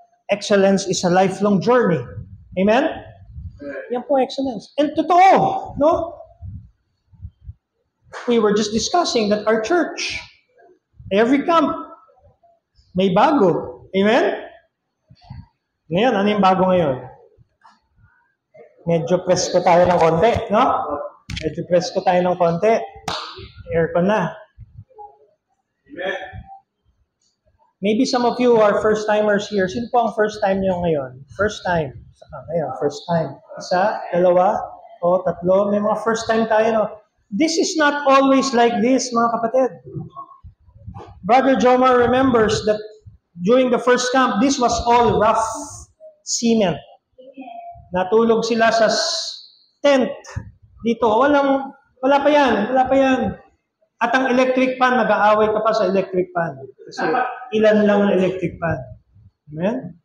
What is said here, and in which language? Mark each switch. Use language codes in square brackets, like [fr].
[en] Excellence is a lifelong journey. Amen? [tl] Yan po excellence. And totoo, no? [en] We were just discussing that our church, every camp, [tl] may bago. [en] Amen? [tl] Ngayon, ano yung bago ngayon? Medyo presko tayo ng konti, no? Medyo presko tayo ng konti. Aircon na. [en] Amen. Maybe some of you are first-timers here. [tl] Sino po ang first time nyo ngayon? First time. Ngayon, first time. Isa, dalawa, o tatlo. May mga first time tayo, no? [en] This is not always like this, [tl] mga kapatid. [en] Brother Jomar remembers that during the first camp, this was all rough cement. [tl] Natulog sila sa tent. Dito, wala pa yan. At ang electric fan, nag-aaway ka pa sa electric fan. Kasi ilan lang ang electric fan. Amen?